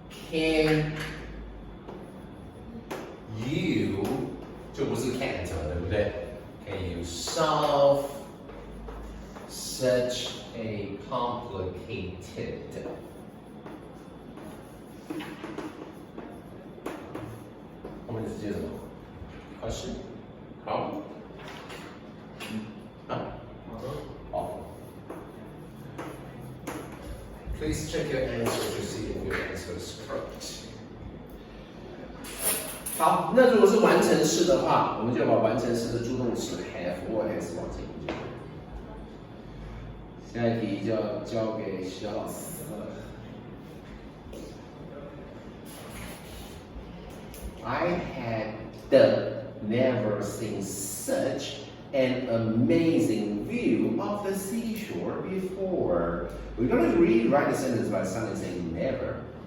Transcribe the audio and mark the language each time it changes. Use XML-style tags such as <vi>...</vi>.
<en>Can you</en> <zh>就不是</zh> <en>can't</en> <zh>了，对不对</zh> <en>？Can you solve such a complicated?</en> <zh>后面是接什么 ？Question?</zh> <en>Problem?</en> <zh>啊？好。</zh> <en>Please check your answer to see if your answer is correct.</en> <zh>好，那如果是完成式的话，我们就把完成式的助动词 have or has 往前移就好。下一题就要交给小老师了。</zh> <en>I had never seen such an amazing view of the seashore before. We're going to rewrite the sentence by sounding saying never.</en>